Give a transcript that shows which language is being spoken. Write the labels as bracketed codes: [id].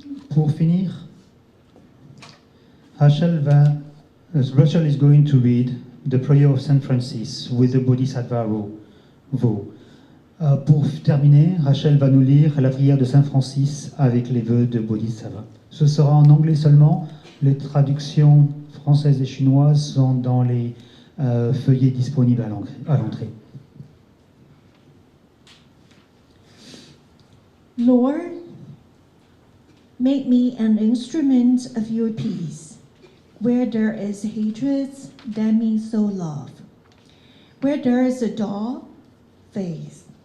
[fr] Pour finir, [en] Rachel is going to read the prayer of Saint Francis with the Bodhisattva Vo. [fr] Pour terminer, Rachel va nous lire la prière de Saint Francis avec les vœux de Bodhisattva. Ce sera en anglais seulement. Les traductions françaises et chinoises sont dans les feuillets disponibles à l'entrée. [en] Lord, make me an instrument of your peace. Where there is hatred, let me sow love. Where there is a doubt, faith.